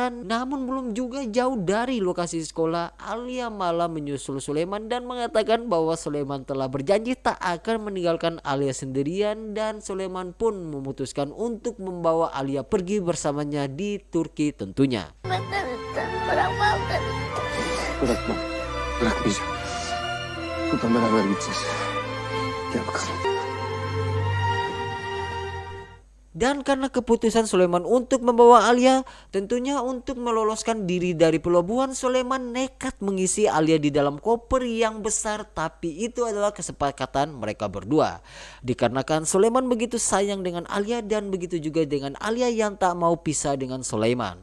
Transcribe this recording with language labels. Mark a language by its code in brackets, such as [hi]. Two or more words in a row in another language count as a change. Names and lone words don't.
[id] Namun belum juga jauh dari lokasi sekolah, Alia malah menyusul Sulaiman dan mengatakan bahwa Sulaiman telah berjanji tak akan meninggalkan Alia sendirian, dan Sulaiman pun memutuskan untuk membawa Alia pergi bersamanya di Turki tentunya. [tr] Bırakma. Bırakmayacağım. Buradan beraber gideceğiz. Gel bakalım. [id] Dan karena keputusan Sulaiman untuk membawa Alia, tentunya untuk meloloskan diri dari pelabuhan, Sulaiman nekat mengisi Alia di dalam koper yang besar. Tapi itu adalah kesepakatan mereka berdua, dikarenakan Sulaiman begitu sayang dengan Alia dan begitu juga dengan Alia yang tak mau pisah dengan Sulaiman.